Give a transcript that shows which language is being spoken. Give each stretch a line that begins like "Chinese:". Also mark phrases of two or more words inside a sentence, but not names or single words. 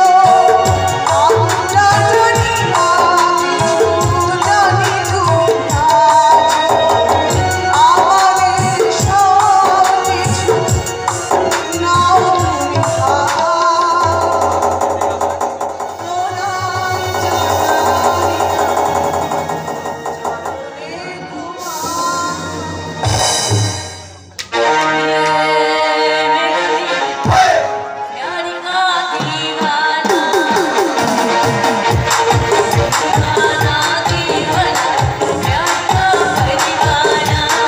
Bangla: আমরা জানি না কিছু, জানি তুমি আছো আমাদের সব কিছু, নাও তুমি ভাব। প্রণাম জানাই চরণে তোমার।
Hindi: प्यारी का दीवाना दीवाना दीवाना प्यारी का दीवाना